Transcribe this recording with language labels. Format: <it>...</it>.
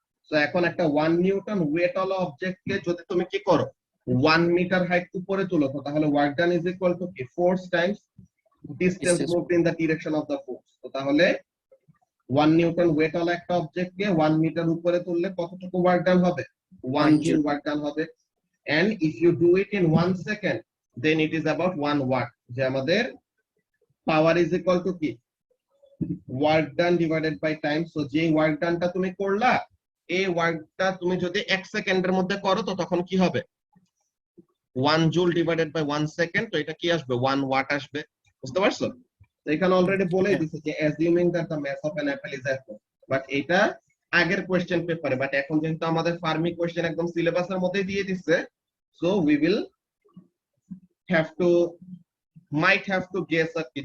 <bn>তো এখন একটা 1 নিউটন ওয়েট ওয়ালা অবজেক্টকে যদি তুমি কি করো 1 মিটার হাইট উপরে তুলো, তো তাহলে work done is equal to কি?</bn> <en>Force times distance moved in the direction of the force.</en> <bn>তো তাহলে 1 নিউটন ওয়েট ওয়ালা একটা অবজেক্টকে 1 মিটার উপরে তুললে কতটুকু ওয়ার্ক ডান হবে? 1 জুল ওয়ার্ক ডান হবে।</bn> <en>and if you do it in 1 second then it is about 1 watt,</en> <bn>যে আমাদের</bn> <en>power is equal to কি? work done divided by time.</en> <bn>so যে ওয়ার্ক ডানটা তুমি করলা এই ওয়ার্কটা তুমি যদি 1 সেকেন্ডের মধ্যে করো তো তখন কি হবে? 1 জুল ডিভাইডেড বাই 1 সেকেন্ড, তো এটা কি আসবে? 1 ওয়াট আসবে। বুঝতে পারছো? তো এখানে অলরেডি বলেই দিছে যে</bn> <en>assuming that the mass of an apple is equal,</en> <bn>but এটা আগের কোশ্চেন পেপারে, বাট এখন যেহেতু আমাদের ফার্মি কোশ্চেন একদম সিলেবাসের মধ্যে দিয়ে দিচ্ছে,</bn> <en>so we will have to might have to guess</en> <bn>আর কি।</bn>